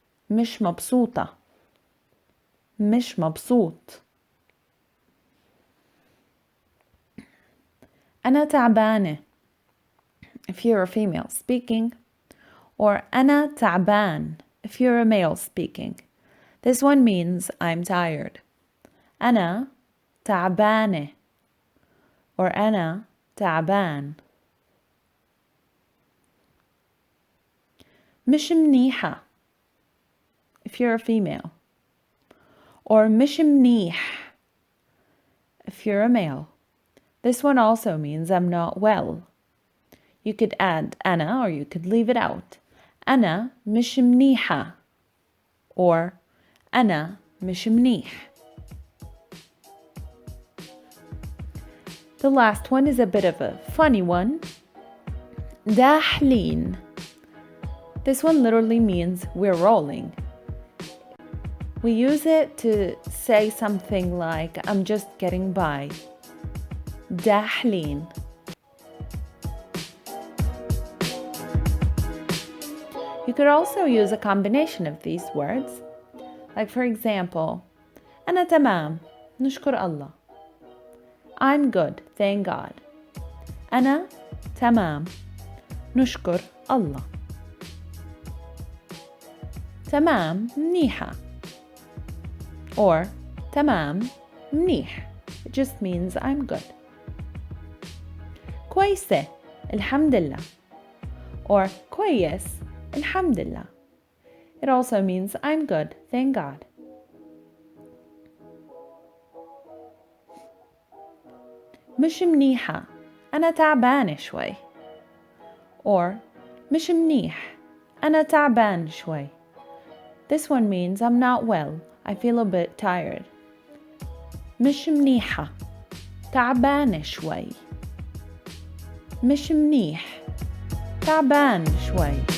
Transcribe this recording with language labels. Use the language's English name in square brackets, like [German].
[Arabic] مش مبسوطة. مش مبسوط. أنا تعبانة [English] if you're a female speaking, or [Arabic] أنا تعبان [English] if you're a male speaking. This one means I'm tired. [Arabic] أنا تعبانة, or أنا تعبان. مش منيحة [English] if you're a female, or [Arabic] مش منيح [English] if you're a male. This one also means I'm not well. You could add أنا, or you could leave it out. [Arabic] أنا مش منيحة, or أنا مش منيح. [English] The last one is a bit of a funny one. [Arabic] داحلين. [English] This one literally means we're rolling. We use it to say something like I'm just getting by. [Arabic] داحلين. [English] You could also use a combination of these words. Like for example, [Arabic] أنا تمام نشكر الله. [English] I'm good, thank God. [Arabic] أنا تمام نشكر الله. تمام منيحة, or تمام منيح. [English] It just means I'm good. [Arabic] كويسة الحمد لله, or كويس الحمد لله. [English] It also means I'm good, thank God. [Arabic] مش منيحة, أنا تعبانة شوي. Or مش منيح, أنا تعبان شوي. [English] This one means I'm not well. I feel a bit tired. [Arabic] مش منيحة. تعبانة شوي. مش منيح. تعبان شوي.